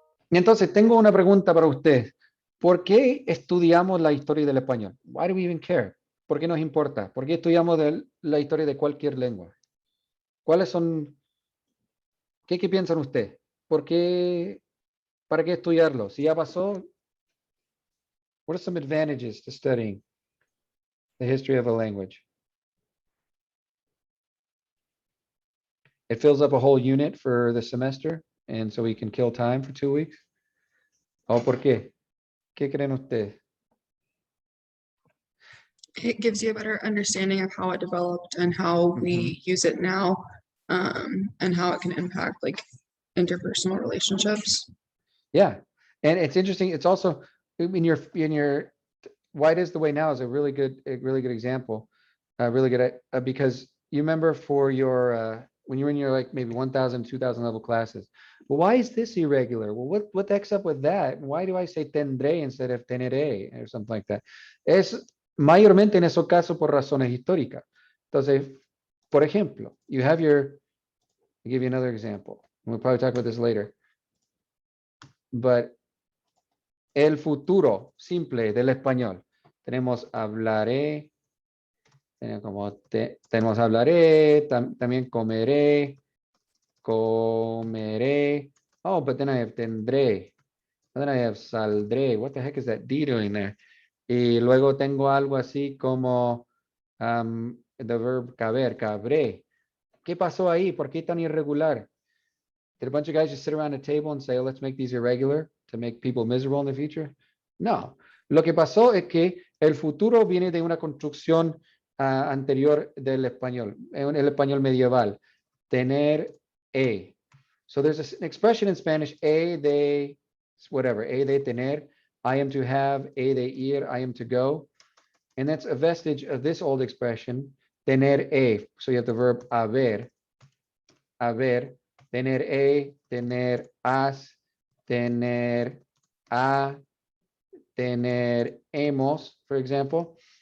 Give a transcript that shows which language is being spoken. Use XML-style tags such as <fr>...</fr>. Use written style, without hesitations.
<es>Y entonces tengo una pregunta para usted. ¿Por qué estudiamos la historia del español?</es> <en>Why do we even care?</en> <es>¿Por qué nos importa? ¿Por qué estudiamos la historia de cualquier lengua? ¿Cuáles son, qué piensan ustedes? ¿Por qué, para qué estudiarlo? Si ya pasó,</es> <en>what are some advantages to studying the history of a language? It fills up a whole unit for the semester, and so we can kill time for 2 weeks.</en> <es>¿O por qué? ¿Qué creen ustedes?</es> <en>It gives you a better understanding of how it developed and how we use it now, and how it can impact like interpersonal relationships. Yeah, and it's interesting. It's also in your why it is the way now is a really good example, really good because you remember for your when you're in your like maybe 1,000, 2,000 level classes. Well, why is this irregular? Well, what the heck's up with that? Why do I say tendré instead of teneré or something like that?</en> <es>Es mayormente en esos casos por razones históricas. Entonces, por ejemplo,</es> <en>you have your. I'll give you another example. We'll probably talk about this later.</en> <es>But el futuro simple del español. Tenemos hablaré, tenemos hablaré, también comeré, comeré.</es> <en>Oh, but then I have tendré. Then I have saldré. What the heck is that D doing there?</en> <es>Y luego tengo algo así como</es> <en>the verb</en> <es>caber, cabré. ¿Qué pasó ahí? ¿Por qué tan irregular?</es> <en>Did a bunch of guys just sit around a table and say, oh, let's make these irregular to make people miserable in the future? No.</en> <es>Lo que pasó es que el futuro viene de una construcción anterior del español, el español medieval. Tener e.</es> <en>So there's an expression in Spanish, a de, whatever, a de tener, I am to have, a de ir, I am to go. And that's a vestige of this old expression, tener e. So you have the verb haber, tener tener as, tener a, tener hemos, for example.</en>